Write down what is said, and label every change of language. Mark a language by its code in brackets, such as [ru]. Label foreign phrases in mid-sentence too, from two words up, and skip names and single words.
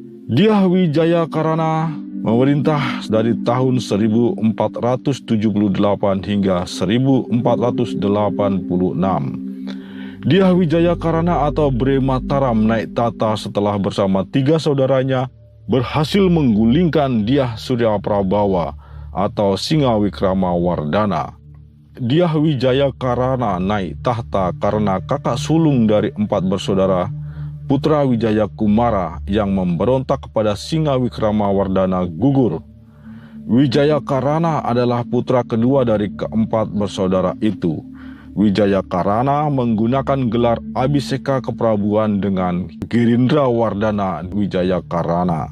[id] Dyah Wijaya Karana memerintah dari tahun 1478 hingga 1486. Dyah Wijaya Karana atau Bre Mataram naik tata setelah bersama 3 saudaranya berhasil menggulingkan Dyah Surya Prabawa atau Singhawikrama-Wardhana. Dyah Wijaya Karana naik tahta karena kakak sulung dari 4 bersaudara, putra Wijaya Kumara yang memberontak kepada Singhawikrama-Wardhana gugur. Wijaya Karana adalah putra kedua dari keempat bersaudara itu. Wijaya Karana menggunakan gelar Abhiseka keprabuan dengan Girindra-Wardhana Wijaya Karana.